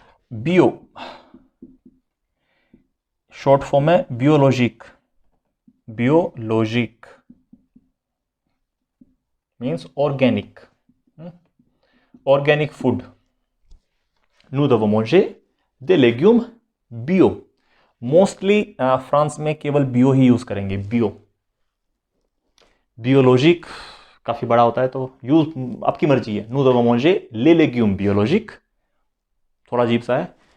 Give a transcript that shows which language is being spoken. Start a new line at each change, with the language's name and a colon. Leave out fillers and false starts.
Hindi: bio short form है biologic, biologic means organic, organic food.
French: nous devons manger des légumes bio।
Hindi: Mostly France में केवल बियो ही use करेंगे, बियो। बियोलॉजिक काफी बड़ा होता है तो यूज आपकी मर्जी है।
French: nous devons manger les légumes biologiques,
Hindi: थोड़ा अजीब सा है,